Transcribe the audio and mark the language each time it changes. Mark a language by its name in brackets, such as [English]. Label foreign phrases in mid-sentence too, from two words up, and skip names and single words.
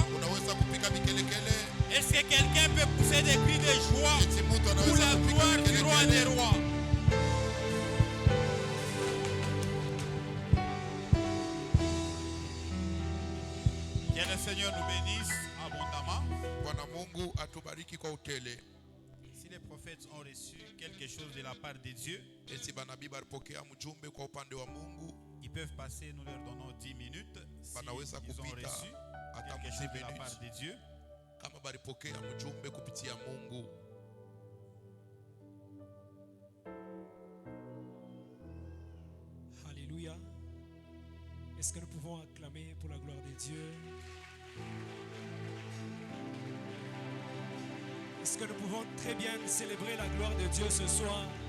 [French] Est-ce que quelqu'un peut pousser des cris de joie pour la gloire du roi des rois? Que le Seigneur nous bénisse abondamment. [Swahili] Bwana Mungu atubariki kwa utele. [French] Si si les prophètes ont reçu quelque chose de la part de Dieu, [Swahili] eti banabii balipokea mjumbe kwa upande wa Mungu, [French] ils peuvent passer, nous leur donnons 10 minutes. Si [Swahili] banaweza [French] ils ont [Swahili] kupita [French] reçu [Swahili] hata [French] quelque chose de la part [Swahili] 10 [French] de Dieu. [Swahili] kama balipokea mjumbe kupitia Mungu. [French] Alléluia. Est-ce que nous pouvons acclamer pour la gloire de Dieu? Est-ce que nous pouvons très bien célébrer la gloire de Dieu ce soir?